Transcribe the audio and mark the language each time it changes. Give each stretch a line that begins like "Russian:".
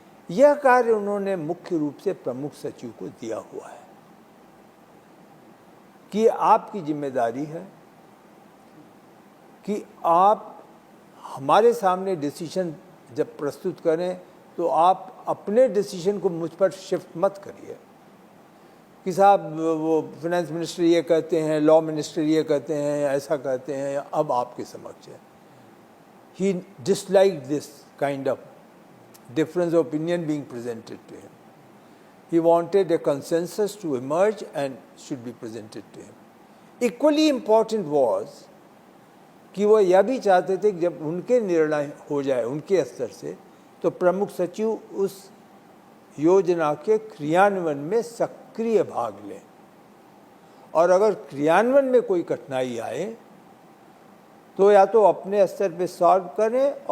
Hindi: यह कार्य उन्होंने मुख्य रूप से प्रमुख सचिव को दिया हुआ है कि आपकी जिम्मेदारी है कि आप हमारे सामने डिसीजन जब प्रस्तुत करें तो आप अपने डिसीजन को मुझ पर शिफ्ट मत करिए कि साहब वो फाइनेंस मिनिस्टर ये कहते हैं, लॉ मिनिस्टर ये कहते हैं, ऐसा कहते हैं, अब आपके समक्ष है।
English: He disliked this kind of difference of opinion being presented to him. He wanted a consensus to emerge and should be presented to him. Equally important was
Hindi: कि वो यह भी चाहते थे कि जब उनके निर्णय हो जाए उनके स्तर से, तो प्रमुख सचिव उस योजना के क्रियान्वयन में सक्रिय भाग लें और अगर क्रियान्वयन में कोई कठिनाई आए तो या तो अपने स्तर पे सॉल्व करें।